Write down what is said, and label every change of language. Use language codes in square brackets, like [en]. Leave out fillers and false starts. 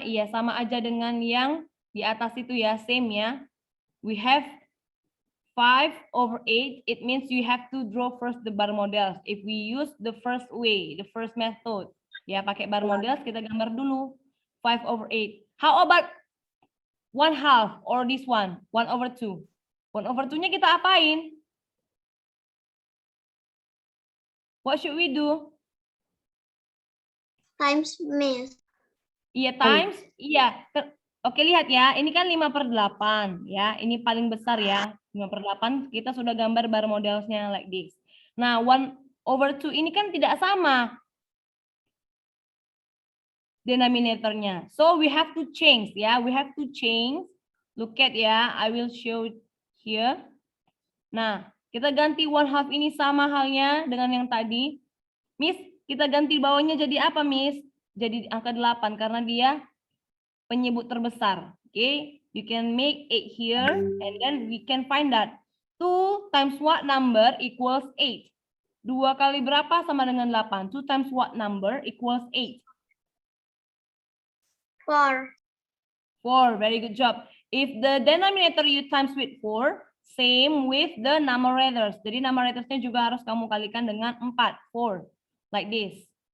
[id] Iya, sama aja dengan yang di atas itu ya, same ya. [en] We have 5/8, it means you have to draw first the bar models. If we use the first way, the first method, [id] ya pakai bar models, kita gambar dulu 5/8. [en] How about 1/2 or this one, 1/2? [id] 1/2-nya kita apain? [en] What should we do? Times, Miss. [id] Iya, times. Iya. Oke, lihat ya. Ini kan 5/8 ya. Ini paling besar ya. 5/8 kita sudah gambar bar modelsnya [en] like this. [id] Nah, 1/2 ini kan tidak sama denominatornya. [en] So we have to change ya. We have to change. Look at ya. I will show here. [id] Nah, kita ganti 1/2 ini sama halnya dengan yang tadi. Miss, kita ganti bawahnya jadi apa, Miss? Jadi angka 8 karena dia penyebut terbesar. [en] Okay, you can make 8 here and then we can find that 2 times what number equals 8. [id] 2 kali berapa sama dengan 8? [en] 2 times what number equals 8? 4. 4, very good job. If the denominator you times with 4, same with the numerators. [id] Jadi numeratorsnya juga harus kamu kalikan dengan 4, 4, [en] like this.